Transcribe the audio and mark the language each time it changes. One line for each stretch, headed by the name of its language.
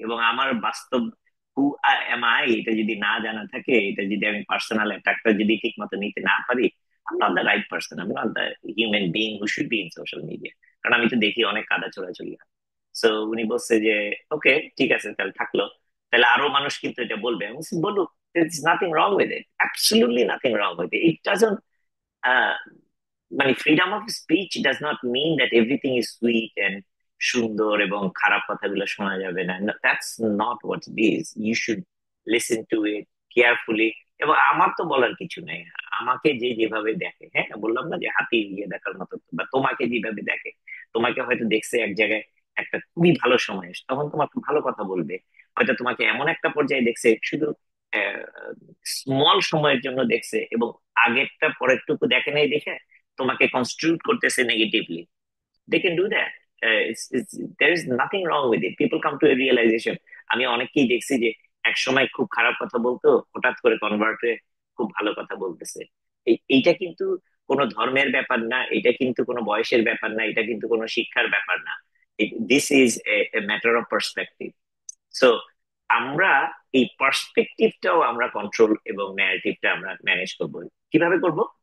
Bangla: এবং আমার বাস্তব
English: who am I
Bangla: এটা যদি না জানা থাকে, এটা যদি আমি পার্সোনাল অ্যাটাকটা যদি ঠিক মতো নিতে না পারি, আমি
English: not the right person,
Bangla: আমি
English: Not the human being who should be in social media.
Bangla: কারণ আমি তো দেখি অনেক কাদা ছোড়াছড়ি হয়। সো উনি বলছে যে ওকে, ঠিক আছে, তাহলে থাকলো, তাহলে আরো মানুষ কিন্তু এটা বলবে। আমি বলছি, বলুক,
English: there's nothing wrong with it, absolutely nothing wrong with it. It doesn't মানে freedom of speech does not mean that everything is sweet and সুন্দর
Bangla: এবং খারাপ কথাগুলো শোনা যাবে না।
English: That's not what it is. You should listen to it carefully.
Bangla: এবং আমার তো বলার কিছু নেই, আমাকে যে যেভাবে দেখে, হ্যাঁ বললাম না যে হাতি ইয়ে দেখার মতো, বা তোমাকে যেভাবে দেখে, তোমাকে হয়তো দেখছে এক জায়গায় একটা খুবই ভালো সময়, তখন তোমাকে ভালো কথা বলবে। হয়তো তোমাকে এমন একটা পর্যায়ে দেখছে, শুধু স্মল সময়ের জন্য দেখছে, এবং আগেরটা পরেরটুকু দেখে নাই, দেখে তোমাকে কনস্টিটিউট করতেছে negatively.
English: They can do that. there is nothing wrong with it. People come to a realization.
Bangla: আমি অনেককেই দেখছি যে এক সময় খুব খারাপ কথা বলতো, হঠাৎ করে কনভার্ট হয়ে খুব ভালো কথা বলতেছে। এইটা কিন্তু কোনো ধর্মের ব্যাপার না, এটা কিন্তু কোনো বয়সের ব্যাপার না, এটা কিন্তু কোনো শিক্ষার ব্যাপার না।
English: This is a matter of perspective.
Bangla: So আমরা এই পার্সপেক্টিভটাও আমরা কন্ট্রোল এবং ন্যারেটিভটা আমরা ম্যানেজ করবো। কিভাবে করব?